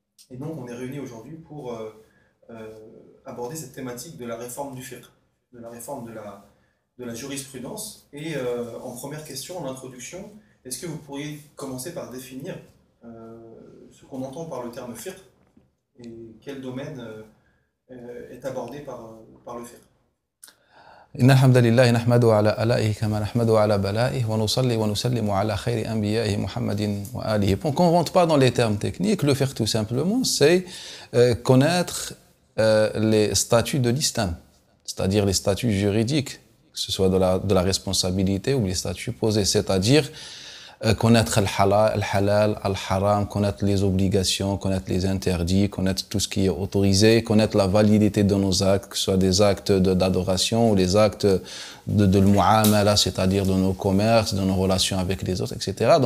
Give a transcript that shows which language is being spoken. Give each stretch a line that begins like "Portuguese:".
French: Et donc on est réunis aujourd'hui pour aborder cette thématique de la réforme du fiqh, de la réforme de la jurisprudence. Et en première question, en introduction, est-ce que vous pourriez commencer par définir ce qu'on entend par le terme fiqh et quel domaine est abordé par le fiqh?
Arabic: إن الحمد لله نحمده على آلائه كما نحمده على بلائه ونصلي ونسلم على خير أنبيائه محمد وآله.
French: Donc on ne rentre pas dans les termes techniques. Le fiqh tout simplement, c'est connaître les statuts de l'islam, c'est-à-dire les statuts juridiques, que ce soit de la responsabilité ou les statuts posés, c'est-à-dire connaître le halal, le haram, connaître les obligations, connaître les interdits, connaître tout ce qui est autorisé, connaître la validité de nos actes, que ce soit des actes d'adoration ou les actes de mu'amala, c'est-à-dire de nos commerces, de nos relations avec les autres, etc.